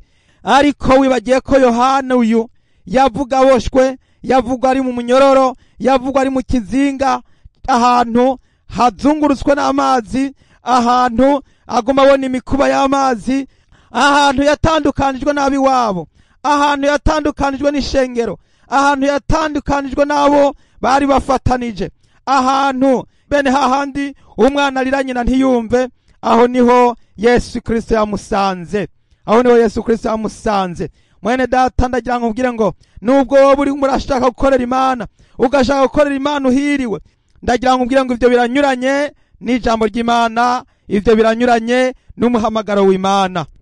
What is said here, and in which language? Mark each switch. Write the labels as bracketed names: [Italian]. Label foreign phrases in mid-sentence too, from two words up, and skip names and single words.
[Rundi] Ariko wibagiye ko Yohana uyu yavuga aboshwe, yavuga ari mu munyororo, yavuga ari mu kizinga, ahantu hazungurutswe n'amazi, ahantu aguma abona imikuba y'amazi, ahantu yatandukanijwe n'abi wabo, ahantu yatandukanijwe n'ishengero, ahantu yatandukanijwe n'abo bari bafatanije, ahantu bene hahandi umwana arira nyina ntiyumve. Aho niho Yesu Kristo yamusanze, aho niho Yesu Kristo yamusanze. Mwene data, ndagira nkubwire ngo nubwo wowe uri murashaka gukorera Imana, ugashaka gukorera Imana uhiriwe, ndagira nkubwire ngo ivyo biranyuranye n'ijambo ry'Imana, ivyo biranyuranye n'umuhamagaro w'Imana.